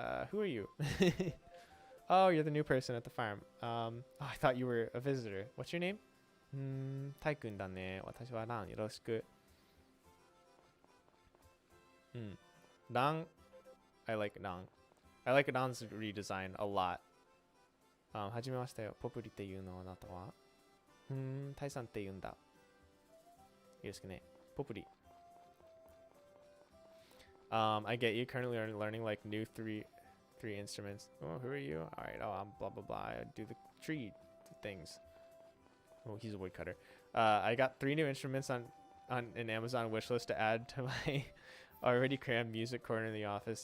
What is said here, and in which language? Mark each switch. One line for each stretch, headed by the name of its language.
English: Who are you? Oh, you're the new person at the farm. Oh, I thought you were a visitor. What's your name?
Japanese: Tai-kun da ne. Watashi wa Nang. Yoroshiku.
English: Nang. I like Nang. I like Nang's redesign a lot.
Japanese: はじめましてよ。ポプリっていうのあなたはタイさんって言うんだ。よろしくね。ポプリ。
English: I get you currently learning like new three instruments. Oh, who are you? All right. Oh, I'm blah blah blah. I do the tree things. Oh, he's a woodcutter. I got 3 new instruments on an Amazon wishlist to add to my already crammed music corner in the office.